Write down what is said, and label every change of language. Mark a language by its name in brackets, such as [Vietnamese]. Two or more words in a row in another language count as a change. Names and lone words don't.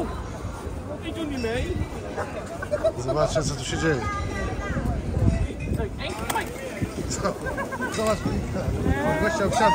[Dutch] Ik doe niet mee. [Polish] Zobaczcie, co tu się dzieje. [Dutch] Twee, één, [English] fight! [Polish] Zobacz, gościa obsiady.